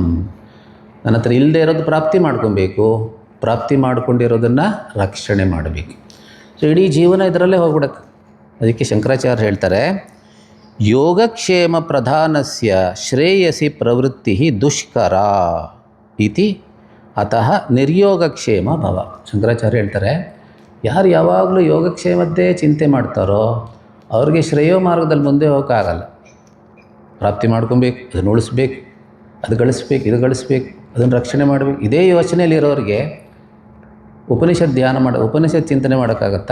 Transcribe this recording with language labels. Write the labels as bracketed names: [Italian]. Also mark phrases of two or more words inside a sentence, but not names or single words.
[Kannada] ನನ್ನ ಹತ್ರ ಇಲ್ಲದೆ ಇರೋದು ಪ್ರಾಪ್ತಿ ಮಾಡ್ಕೊಬೇಕು, ಪ್ರಾಪ್ತಿ ಮಾಡ್ಕೊಂಡಿರೋದನ್ನು ರಕ್ಷಣೆ ಮಾಡಬೇಕು. ಸೊ ಇಡೀ ಜೀವನ ಇದರಲ್ಲೇ ಹೋಗ್ಬಿಡುತ್ತೆ. ಅದಕ್ಕೆ ಶಂಕರಾಚಾರ್ಯ ಹೇಳ್ತಾರೆ, [Sanskrit] ಯೋಗಕ್ಷೇಮ ಪ್ರಧಾನಸ್ಯ ಶ್ರೇಯಸಿ ಪ್ರವೃತ್ತಿ ದುಷ್ಕರ ಇತಿ ಅತಃ ನಿರ್ಯೋಗಕ್ಷೇಮ ಭವ. [Kannada] ಶಂಕರಾಚಾರ್ಯ ಹೇಳ್ತಾರೆ, ಯಾರು ಯಾವಾಗಲೂ ಯೋಗಕ್ಷೇಮದ್ದೇ ಚಿಂತೆ ಮಾಡ್ತಾರೋ ಅವ್ರಿಗೆ ಶ್ರೇಯೋ ಮಾರ್ಗದಲ್ಲಿ ಮುಂದೆ ಹೋಗೋಕ್ಕಾಗಲ್ಲ. ಪ್ರಾಪ್ತಿ ಮಾಡ್ಕೊಬೇಕು, ಅದನ್ನು ಉಳಿಸ್ಬೇಕು, ಅದು ಗಳಿಸ್ಬೇಕು, ಇದು ಗಳಿಸ್ಬೇಕು, ಅದನ್ನು ರಕ್ಷಣೆ ಮಾಡಬೇಕು, ಇದೇ ಯೋಚನೆಯಲ್ಲಿರೋರಿಗೆ ಉಪನಿಷತ್ ಚಿಂತನೆ ಮಾಡೋಕ್ಕಾಗತ್ತಾ?